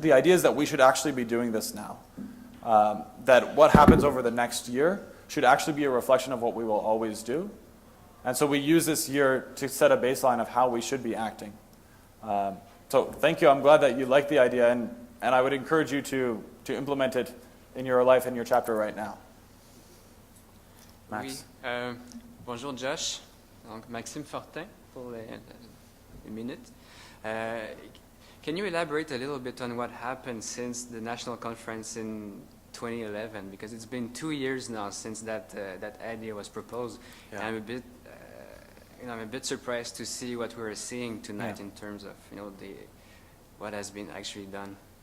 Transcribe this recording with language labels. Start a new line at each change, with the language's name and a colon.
English: The idea is that we should actually be doing this now. That what happens over the next year should actually be a reflection of what we will always do. And so we use this year to set a baseline of how we should be acting. So thank you. I'm glad that you like the idea, and I would encourage you to implement it in your life and your chapter right now. Max.
French: Oui. Bonjour Josh. Donc Maxime Fortin pour les minutes.
English: Can you elaborate a little bit on what happened since the national conference in 2011? Because it's been 2 years now since that idea was proposed. Yeah. And I'm a bit surprised to see what we're seeing tonight in terms of what has been actually done.